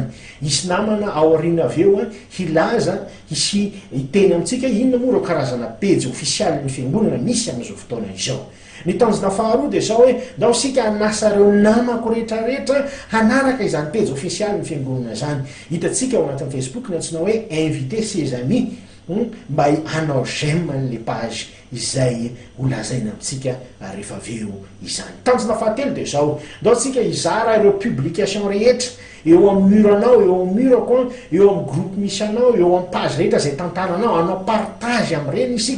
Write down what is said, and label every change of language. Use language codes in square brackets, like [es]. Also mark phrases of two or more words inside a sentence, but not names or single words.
[mg] Isy namana ao aoriana avy eo hilaza hisy hiteny amintsika inona moa ireo karazana pejy ofisialin'ny fiangonana misy amin'izao fotoana izao. Ny tanjona faharoa dia zao hoe ndao sika hanasa ireo namako rehetrarehetra hanaraka izany pejy ofisialin'ny fiangonana zany. Hitantsika ao anatin'ny Facebook ny antsoina hoe [fr] invité ses amis [mg] mba hanao j'aime an'le page izay holazaina amintsika rehefa avy eo izany. Tanjona fahatelo dia zao ndao sika hizara ireo publication rehetra eo amin'ny muranao, eo amin'ny murako, eo amin'ny groupe misy anao, eo amin'ny page rehetra zay tantananao, anao partage amin'ireny isika.